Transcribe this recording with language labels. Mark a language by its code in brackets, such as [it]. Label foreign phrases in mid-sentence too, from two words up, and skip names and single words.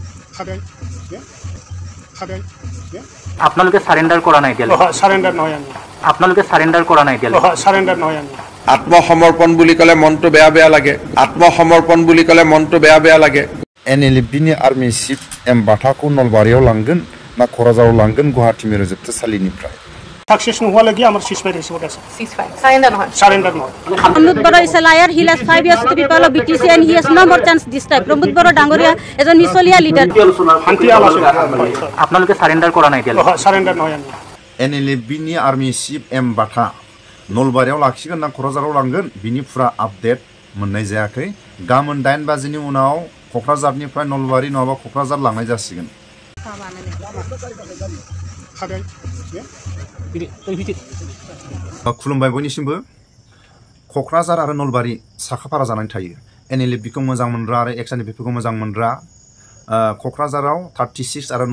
[as] আপনালোকে সারেন্ডার করা নাই দিলে সারেন্ডার নহয় আমি আপনালোকে সারেন্ডার করা নাই দিলে সারেন্ডার নহয় আমি আত্মসমৰ্পণ বুলি ক'লে মনটো বেয়া লাগে আত্মসমৰ্পণ বুলি ক'লে মনটো বেয়া লাগে [brx] NLBनि आर्मि चिफ एम बाथाखौ नलबारियाव लांगोन ना क'क्राझाराव लांगोन गुवाहाटी मिरु जोबथेसालिनिफ्राय [as] सक्सेस নোহোৱালৈকে আমাৰ সিজফায়াৰ ৰিপৰ্ট আছে সারেন্ডার নহয় [en] Pramod Bora is a liar. He lost 5 years to people of BTC and he has no more chance this time. Pramod Bora Dangoria is a misolia leader. [as] শান্তি আলোচনা আপনালোকে সারেন্ডার করা নাই দিলে সারেন্ডার নহয় আমি [brx] NLBनि आर्मि चिफ एम बाथा नलबारियाव लाखिगोन ना क'क्राझाराव लांगोन बिनि फुरा आपडेट मोननाय जायाखै गाबोन 8 बाजिनि उनाव क'क्राझारनिफ्राय नलबारि नङाबा क'क्राझार लांनाय जासिगोन खुलुमबाय बयनिसिमबो क'क्राझार आरो नलबारि साखाफारा जानानै थायो NLBखौ मोजां मोनग्रा आरो XNDP-खौ मोजां मोनग्रा क'क्राझाराव 36 आरो